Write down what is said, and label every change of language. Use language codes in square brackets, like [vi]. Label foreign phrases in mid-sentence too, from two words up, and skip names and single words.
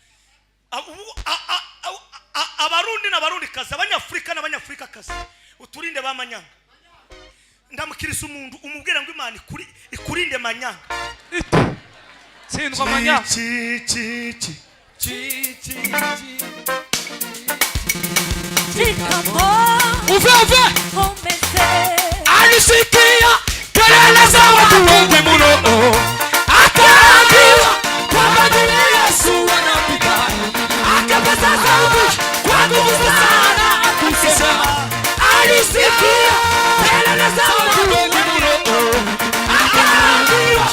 [rn] abarundi n'abarundikazi abanyafurika n'abanyafurikakazi uturinde bamanyanga ndamukirisa umuntu umubwira ngo Imana ikurinde manyanga sindwa manyanga [sw] uve alisikia kelele za watu wengi mno akaambiwa kwamba jina Yesu anapita akapaza sauti kwa nguvu sana akisema alisikia kelele za watu wengi mno akaambiwa